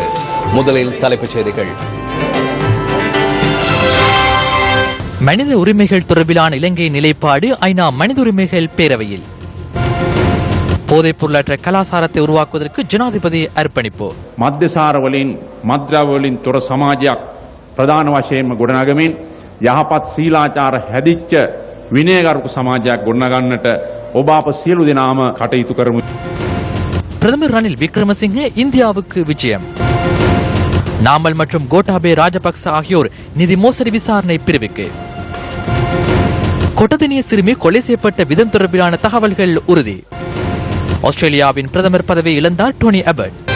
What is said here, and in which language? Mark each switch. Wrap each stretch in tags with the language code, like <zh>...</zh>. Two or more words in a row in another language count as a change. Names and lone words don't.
<ta>முதலில் தலைப்புச் செய்திகள். மனித உரிமைகள் தொடர்பிலான இலங்கையின் நிலைப்பாடு ஐநா மனித உரிமைகள் பேரவையில். போதைப் பொருளற்ற கலாசாரத்தை உருவாக்குவதற்கு ஜனாதிபதி அர்ப்பணிப்பு.</ta> <si>මධ්‍යසාරවලින් මද්‍රව්‍යවලින් තොර සමාජයක් ප්‍රධාන වශයෙන්ම ගොඩනගමින් යහපත් සීලාචාර හැදිච්ච විනයගරුක සමාජයක් ගොඩනගන්නට ඔබ අප සියලු දෙනාම කටයුතු කරමු.</si> <ta>பிரதமர் ரணில் விக்ரமசிங்கே இந்தியாவுக்கு விஜயம். நாமல் மற்றும் கோட்டாபே ராஜபக்ச ஆகியோர் நிதி மோசடி விசாரணை பிரிவுக்கு. கொட்டதினிய சிறுமி கொலை செய்யப்பட்ட விதம் தொடர்பிலான தகவல்கள் உறுதி. ஆஸ்திரேலியாவின் பிரதமர் பதவி இழந்தார் டோனி அபர்ட்.</ta>